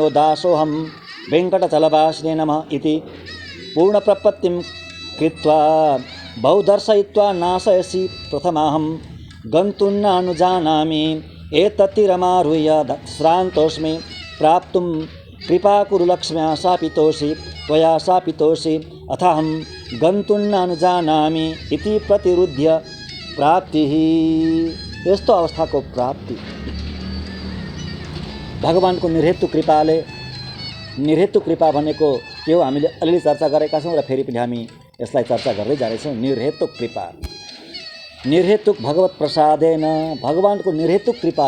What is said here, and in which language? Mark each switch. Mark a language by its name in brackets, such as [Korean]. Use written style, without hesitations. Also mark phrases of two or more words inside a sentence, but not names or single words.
[Sanskrit] दासोऽहं वेङ्कटचलवासिने नमः इति पूर्णप्रपत्तिं कृत्वा बहुदर्शयित्वा नाशयसि प्रथमाहं गन्तुं नानुजानामि एतत्तिरमारुह्य श्रान्तोऽस्मि प्राप्तुं कृपा कुरु लक्ष्म्या शापितोषि त्वया शापितोषि अथाहं गन्तुं नानुजानामि इति प्रतिरुध्य प्राप्तिः। [Nepali] यस्तो अवस्थाको प्राप्ति भगवानको निर्हेतु कृपाले। निर्हेतु कृपा भनेको के हो हामीले अलिअलि चर्चा गरेका छौँ र फेरि पनि हामी यसलाई चर्चा गर्दै जानेछौँ। [Sanskrit] निर्हेतुक कृपा, निर्हेतुक भगवत प्रसादेन, [Nepali] भगवानको निर्हेतुक कृपाले।